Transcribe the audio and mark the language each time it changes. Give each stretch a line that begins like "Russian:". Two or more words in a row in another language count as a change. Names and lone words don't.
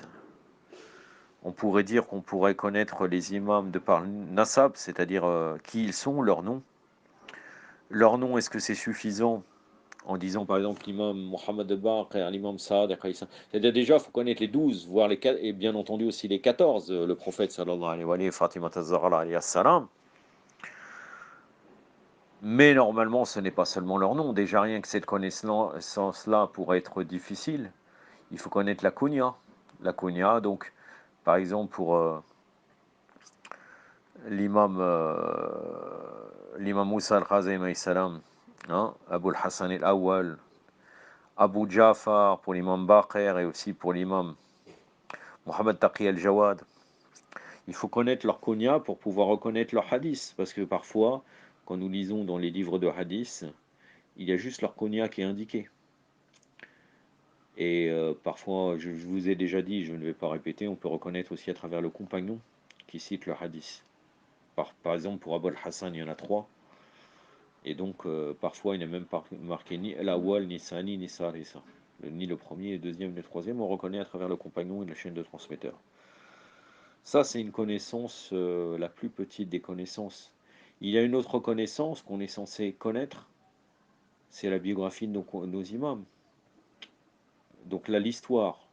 French: On pourrait dire qu'on pourrait connaître les imams de par nasab, c'est-à-dire qui ils sont, leur nom. Leur nom, est-ce que c'est suffisant en disant par exemple l'imam Mohammed al-Baqir, l'imam Saad, c'est-à-dire déjà il faut connaître les 12, voire les 4, et bien entendu aussi les 14, le prophète
Arabic: صلى الله عليه وسلم,
French: Fatima az-Zahra
Arabic: عليه السلام.
French: Mais normalement ce n'est pas seulement leur nom, déjà rien que cette connaissance-là pourrait être difficile. Il faut connaître la kunya. La kunya, donc par exemple pour l'imam Moussa al-Khazim
Arabic: عليه السلام,
French: hein, Abu al-Hassan al-Awwal, Abu Ja'far pour l'imam Baqir et aussi pour l'imam Mohamed Taqi al-Jawad. Il faut connaître leur kunya pour pouvoir reconnaître leur hadith, parce que parfois, quand nous lisons dans les livres de hadith, il y a juste leur kunya qui est indiqué. Et parfois, je vous ai déjà dit, je ne vais pas répéter, on peut reconnaître aussi à travers le compagnon qui cite le hadith. Par exemple, pour Abu al-Hassan, il y en a 3. Et donc, parfois, il n'est même pas marqué ni al-awwal, ni sani, ni sarisa. Ni le premier, le deuxième, ni le troisième, on reconnaît à travers le compagnon et la chaîne de transmetteur. Ça, c'est une connaissance, la plus petite des connaissances. Il y a une autre connaissance qu'on est censé connaître, c'est la biographie de nos imams. Donc là, l'histoire.